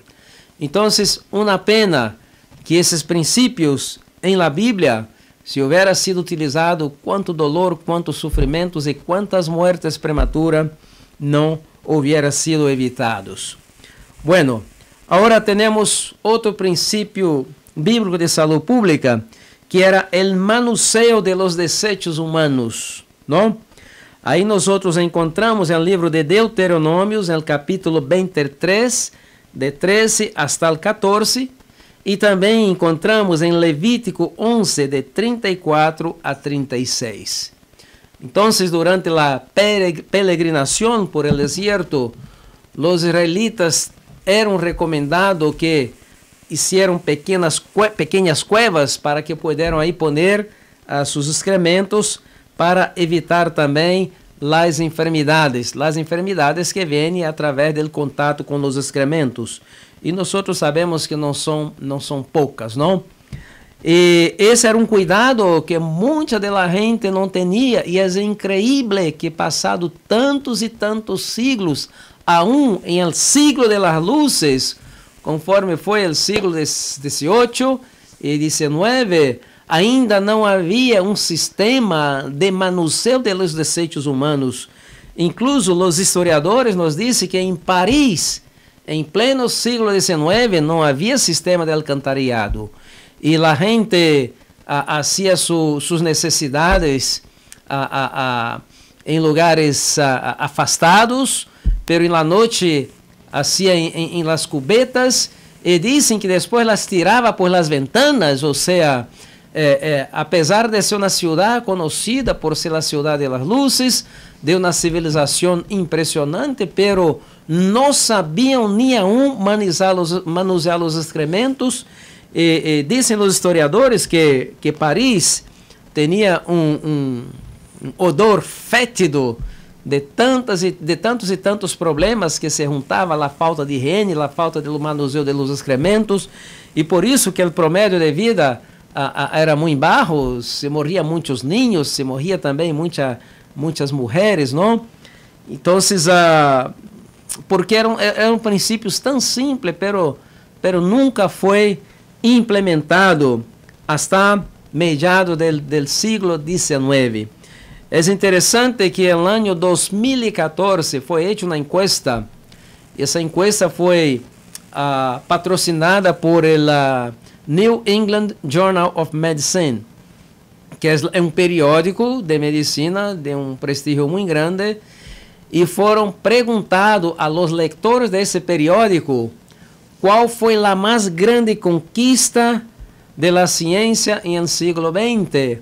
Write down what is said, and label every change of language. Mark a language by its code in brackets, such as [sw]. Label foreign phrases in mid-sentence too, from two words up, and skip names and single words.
[pt] Então, uma pena que esses princípios em la Bíblia, se houvera sido utilizado, quanto dolor, quantos sofrimentos e quantas mortes prematuras não houveram sido evitados. Bueno, agora temos outro princípio bíblico de saúde pública, que era o manuseio [es] de los desechos humanos, [pt] não? Aí nós encontramos no livro de Deuteronômios, no capítulo 23, de 13 [es] hasta el [pt] 14, e também encontramos em Levítico 11, de 34 a 36. Então, durante a peregrinação [es] por el desierto, [pt] os israelitas eram recomendados que [es] hicieron pequeñas cuevas para que pudieran ahí poner sus excrementos para evitar [pt] também as enfermidades que vêm através do contato com os excrementos. E nós sabemos que não são poucas, não? E esse era um cuidado que muita da gente não tinha, e é incrível que passado tantos e tantos siglos, [es] aún em el siglo de las luces, [pt] conforme foi o século XVIII e XIX, ainda não havia um sistema de manuseio dos desechos humanos. Incluso os historiadores nos dizem que em Paris, em pleno século XIX, não havia sistema de alcantarillado. E a gente fazia suas necessidades em lugares afastados, [es] pero em la noite hacía em las cubetas, [pt] e dizem que depois las tirava [es] por las ventanas, [pt] ou seja, apesar de ser uma cidade conhecida por ser a cidade [es] de las luces, [pt] de uma civilização impressionante, pero não sabiam nem aún manusear os excrementos. Dizem os historiadores que Paris tinha um odor fétido de tantos e tantos problemas que se juntavam, a falta de higiene, a falta do manuseio dos excrementos, e por isso que o promédio de vida era muito baixo, se morria muitos ninhos, se morria também muitas mulheres, não? Então, porque eram princípios tão simples, pero nunca foi implementado [es] hasta mediados del siglo XIX. Es interesante que en el año 2014 fue hecha una encuesta. Esa encuesta fue patrocinada por el New England Journal of Medicine, que es un periódico de medicina de un prestigio muy grande, y fueron preguntados a los lectores de ese periódico cuál fue la más grande conquista de la ciencia en el siglo XX.